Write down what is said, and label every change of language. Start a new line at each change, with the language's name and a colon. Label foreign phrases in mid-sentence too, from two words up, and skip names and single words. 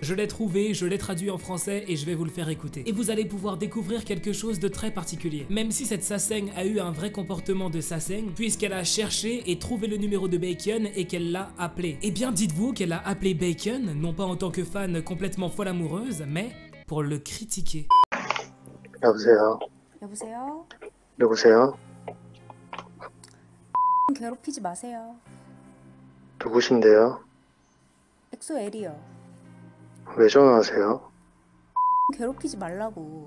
French: Je l'ai trouvé, je l'ai traduit en français et je vais vous le faire écouter. Et vous allez pouvoir découvrir quelque chose de très particulier. Même si cette Saseng a eu un vrai comportement de Saseng, puisqu'elle a cherché et trouvé le numéro de Bacon et qu'elle l'a appelé. Eh bien dites-vous qu'elle a appelé Bacon, non pas en tant que fan complètement folle amoureuse, mais pour le critiquer.
Korean: 여보세요? 여보세요? 누구세요? 괴롭히지 마세요. 누구신데요? 엑소엘이요. 왜 전화하세요? 괴롭히지 말라고.